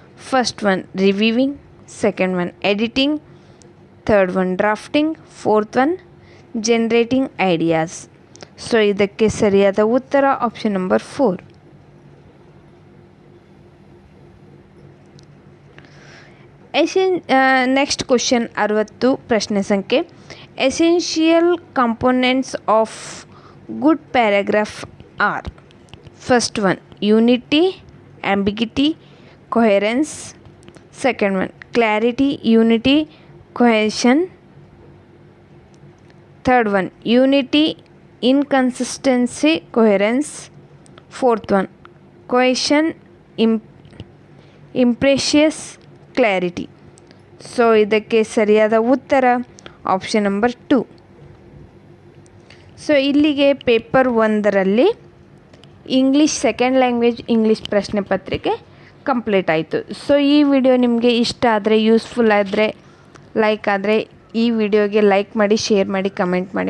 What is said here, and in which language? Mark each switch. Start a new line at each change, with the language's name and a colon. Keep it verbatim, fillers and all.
English: First one reviewing, second one editing, third one drafting, fourth one generating ideas.
Kannada: So ಇದಕ್ಕೆ ಸರಿಯಾದ ಉತ್ತರ option number four. ಎಸೆನ್
English: next question
Kannada: ಅರವತ್ತು, ಪ್ರಶ್ನೆ ಸಂಖ್ಯೆ,
English: Essential components of good paragraph are: first one, unity, ambiguity, coherence. Second one, clarity, unity, cohesion. Third one, unity, inconsistency, coherence. Fourth one, cohesion, imp- imprecise clarity.
Kannada: So ಇದಕ್ಕೆ ಸರಿಯಾದ ಉತ್ತರ option number two. So ಇಲ್ಲಿಗೆ paper ಒಂದರಲ್ಲಿ English second language English ಪ್ರಶ್ನೆ ಪತ್ರಿಕೆ complete ಆಯಿತು. So ಈ video ನಿಮಗೆ ಇಷ್ಟ ಆದರೆ, ಯೂಸ್ಫುಲ್ ಆದರೆ, ಲೈಕ್ ಆದರೆ ಈ ವಿಡಿಯೋಗೆ ಲೈಕ್ ಮಾಡಿ, ಶೇರ್ ಮಾಡಿ, ಕಮೆಂಟ್ ಮಾಡಿ.